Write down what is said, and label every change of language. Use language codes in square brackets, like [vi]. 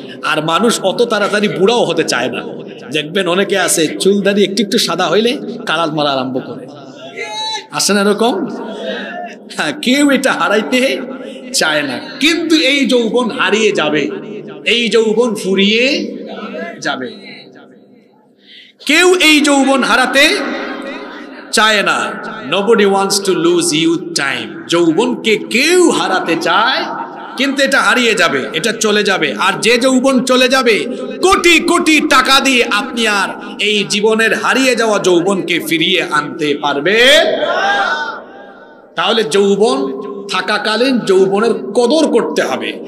[bn] আর মানুষ অত তাড়াতাড়ি বুড়াও হতে চায় না। দেখবেন অনেকে আছে চুল দাড়ি একটু একটু সাদা হইলে কালার মারা আরম্ভ করে, আসেন এরকম। হ্যাঁ, কেউ এটা হারাইতে চায় না, কিন্তু এই যৌবন হারিয়ে যাবে, এই যৌবন ফুরিয়ে যাবে। কেউ এই যৌবন হারাতে চায় না। [en] Nobody wants to lose youth time. [bn] যৌবনকে কেউ হারাতে চায়, কিন্তু এটা হারিয়ে যাবে, এটা চলে যাবে। আর যে যৌবন চলে যাবে, কোটি কোটি টাকা দিয়ে আপনি আর এই জীবনের হারিয়ে যাওয়া যৌবনকে ফিরিয়ে আনতে পারবে। তাহলে যৌবন থাকাকালীন যৌবনের কদর করতে হবে।